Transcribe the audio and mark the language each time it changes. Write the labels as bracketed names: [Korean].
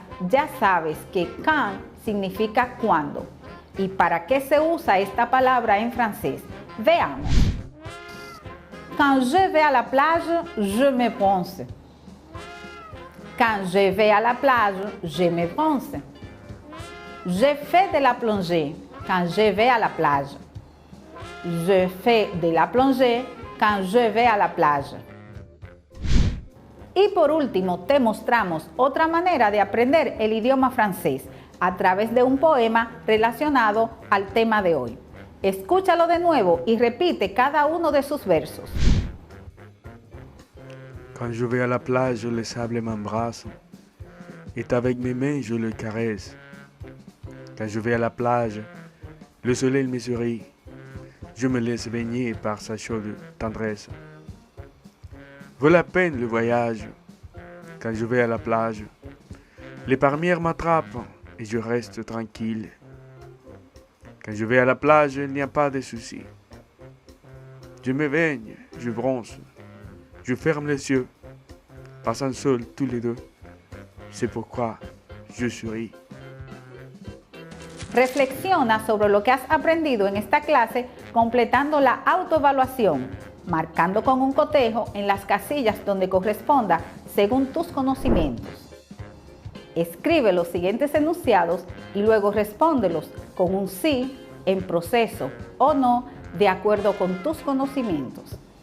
[Spanish] Ya sabes que quand significa cuando. ¿Y para qué se usa esta palabra en francés? Veamos. [French] Quand je vais à la plage, je me bronze. Quand je vais à la plage, je me bronze. Je fais de la plongée quand je vais à la plage. Je fais de la plongée quand je vais à la plage. [Spanish] Y por último, te mostramos otra manera de aprender el idioma francés a través de un poema relacionado al tema de hoy. Escúchalo de nuevo y repite cada uno de sus versos. [French] Quand je vais à la plage, le sable m'embrasse, et avec mes mains je le caresse. Quand je vais à la plage, le soleil me sourit, je me laisse baigner par sa chaude tendresse. Vaut la peine le voyage, quand je vais à la plage. Les palmières m'attrapent et je reste tranquille. Quand je vais à la plage, il n'y a pas de soucis. Je me baigne, je bronze, je ferme les yeux, passant seul tous les deux. C'est pourquoi je souris. [Spanish] Reflexiona sobre lo que has aprendido en esta clase completando la autoevaluación, marcando con un cotejo en las casillas donde corresponda según tus conocimientos. Escribe los siguientes enunciados y luego respóndelos con un sí, en proceso o no, de acuerdo con tus conocimientos.